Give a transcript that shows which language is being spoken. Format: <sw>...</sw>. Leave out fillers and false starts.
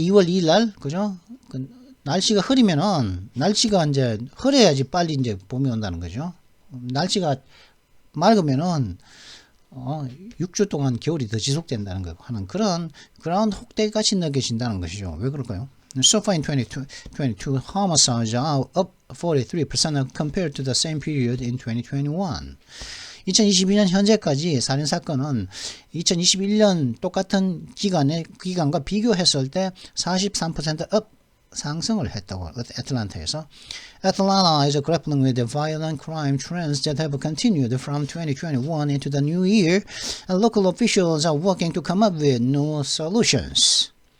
<ko>2월 2일 날, 그죠? 날씨가 흐리면은, 날씨가 이제 흐려야지 빨리 이제 봄이 온다는 거죠. 날씨가 맑으면은 6주 동안 겨울이 더 지속된다는 거 하는 그런 그라운드 호크 데이 같이 느껴진다는 것이죠. 왜 그럴까요?</ko> <en>So far in 2022, homicides are up 43% compared to the same period in 2021.</en> <ko>2022년 현재까지 살인사건은 2021년 똑같은 기간과 비교했을 때 43% up, 상승을 했다고, 애틀란타에서.</ko> <en>Atlanta is grappling with the violent crime trends that have continued from 2021 into the new year, and local officials are working to come up with new solutions.</en>